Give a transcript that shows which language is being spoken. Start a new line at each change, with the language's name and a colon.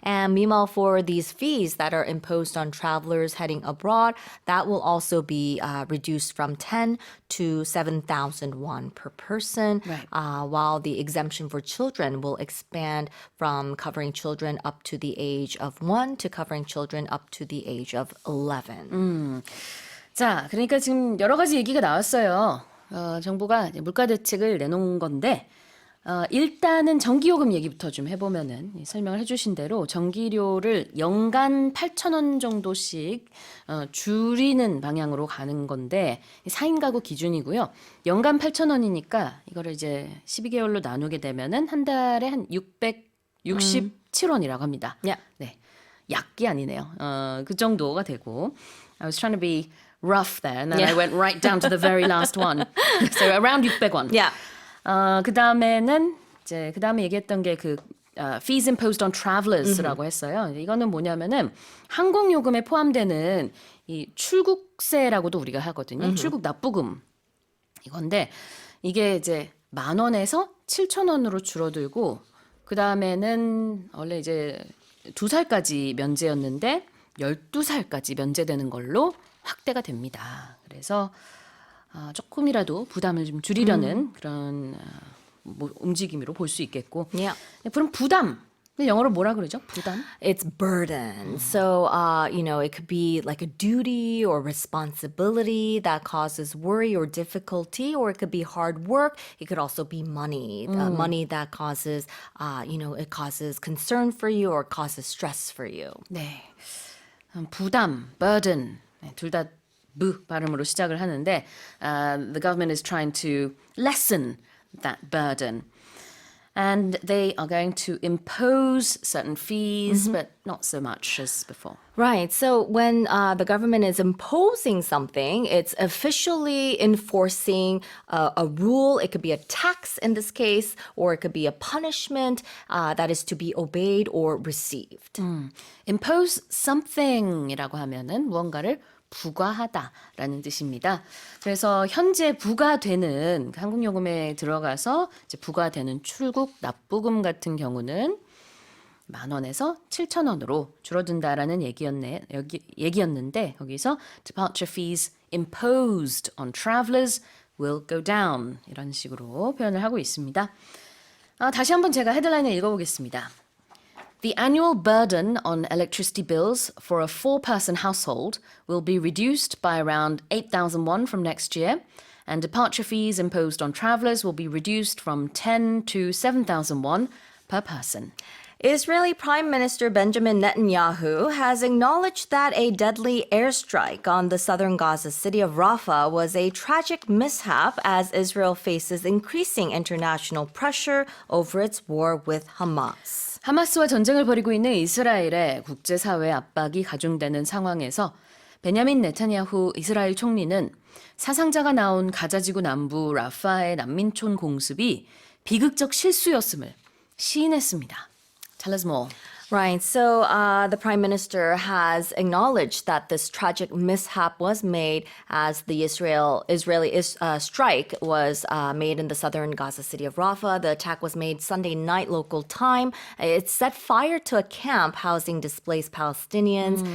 English: And meanwhile, for these fees that are imposed on travelers heading abroad, that will also be reduced from 10 to 7,000 won per person, Right. while the exemption for children will expand from covering children up to the age of 1 to covering children up to the age of 11.
Korean: 자, 그러니까 지금 여러 가지 얘기가 나왔어요. 정부가 이제 물가 대책을 내놓은 건데 일단은 전기요금 얘기부터 좀 해보면은 설명을 해주신 대로 전기료를 연간 8,000원 정도씩 줄이는 방향으로 가는 건데 4인 가구 기준이고요. 연간 8,000원이니까 이거를 이제 12개월로 나누게 되면은 한 달에 한 667원이라고 합니다.
English: Yeah.
Korean: 네, 약이 아니네요. 그 정도가 되고.
English: I was trying to be rough there, and then I went right down to the very last one. So around 600원. Yeah.
Korean: 그 다음에는 이제 그 다음에 얘기했던 게 그
English: fees imposed on travelers
Korean: 라고 했어요. 이거는 뭐냐면은 항공 요금에 포함되는 이 출국세라고도 우리가 하거든요. 출국 납부금 이건데 이게 이제 10,000원에서 7,000원으로 줄어들고 그 다음에는 원래 이제 2살까지 면제였는데 12살까지 면제되는 걸로 확대가 됩니다. 그래서 조금이라도 부담을 좀 줄이려는 그런 움직임으로 볼 수 있겠고.
English: Yeah.
Korean: 그럼 부담. 영어로 뭐라 그러죠? 부담?
English: It's burden. So, it could be like a duty or responsibility that causes worry or difficulty, or it could be hard work. It could also be money, money that causes, it causes concern for you or causes stress for you.
Korean: 네. 부담, burden. 둘 다 부 발음으로 시작을 하는데
English: the government is trying to lessen that burden. And they are going to impose certain fees, but not so much as before. Right. So when the government is imposing something, it's officially enforcing a rule. It could be a tax in this case, or it could be a punishment that is to be obeyed or received. Impose something
Korean: 이라고 하면은 무언가를 부과하다라는 뜻입니다. 그래서 현재 부과되는 항공요금에 들어가서 이제 부과되는 출국 납부금 같은 경우는 10,000원에서 7,000원으로 줄어든다라는 얘기였는데 거기서
English: departure fees imposed on travelers will go down
Korean: 이런 식으로 표현을 하고 있습니다. 다시 한번 제가 헤드라인을 읽어보겠습니다.
English: The annual burden on electricity bills for a four-person household will be reduced by around 8,000 won from next year, and departure fees imposed on travelers will be reduced from 10 to 7,000 won per person. Israeli Prime Minister Benjamin Netanyahu has acknowledged that a deadly airstrike on the southern Gaza city of Rafah was a tragic mishap as Israel faces increasing international pressure over its war with Hamas.
Korean: 하마스와 전쟁을 벌이고 있는 이스라엘의 국제사회 압박이 가중되는 상황에서 베냐민 네타냐후 이스라엘 총리는 사상자가 나온 가자지구 남부 라파의 난민촌 공습이 비극적 실수였음을 시인했습니다.
English: Tell us more. Right. So the prime minister has acknowledged that this tragic mishap was made as the Israeli strike was made in the southern Gaza city of Rafah. The attack was made Sunday night local time. It set fire to a camp housing displaced Palestinians.